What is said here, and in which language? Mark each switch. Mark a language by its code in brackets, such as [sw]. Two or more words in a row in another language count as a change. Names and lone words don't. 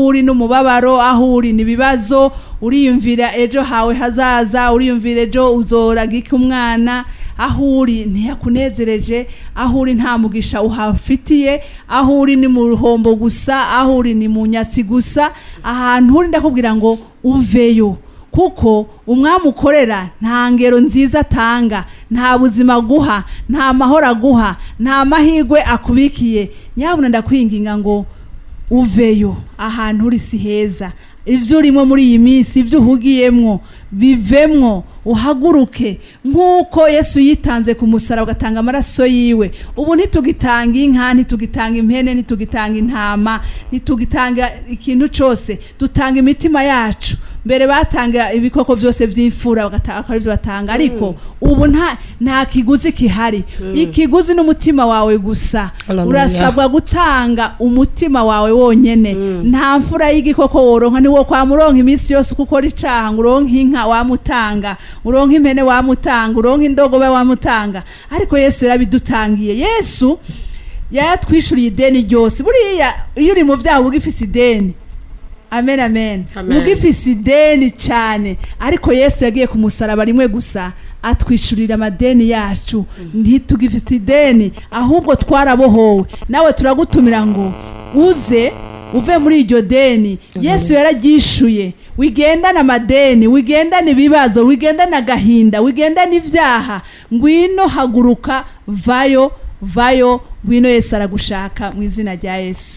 [rn] uri n'umubabaro aho uri nibibazo uriyumvira ejo hawe hazaza uriyumvira ejo uzoragika umwana aho uri ntiyakunezereje aho uri nta mugisha uhafitiye aho uri ni mu ruhombo gusa aho uri ni mu nyatsi gusa ahantu uri ndakubwira ngo uveyo kuko umwami ukorera nta ngero nziza atanga nta buzima guha nta mahoro aguha nta mahirwe akubikiye nyabuna ndakwinginga ngo uveyo ahantu uri si heza ivyo urimo muri iyi minsi ivyo uhugiyemwo bivemwo uhaguruke nkuko Yesu yitanze ku musaraba ugatanga amaraso yiwe ubu ntitugitanga inka ntitugitanga impene ntitugitanga intama ntitugitanga ikintu cyose dutanga imitima yacu mbere batanga ibikoko byose by'imfura bagataka ari byo batanga ariko ubu nta kiguzi kihari ikiguzi n'umutima wawe gusa urasabwa gutanga umutima wawe wonyene nta mfura y'igikoko woronka ni wo kwa muronka iminsi yose kuko ricaha ngo uronka inka wamutanga uronka impene wamutanga uronka indogobe wamutanga ariko Yesu yarabidutangiye Yesu yatwishuriye ideni ryose buriya iyo uri mu byaha ugifise ideni amen amen ugifise ideni cyane ariko Yesu yagiye ku musaraba rimwe gusa atwishurira amadeni yacu ntitugifite ideni ahubwo twarabohowe nawe turagutumira ngo uze uve muri iryo deni Yesu yaragishuye wigendana amadeni wigendana ibibazo wigendana agahinda wigendana ivyaha ngwino haguruka vayo ngwino Yesu aragushaka mu izina rya Yesu.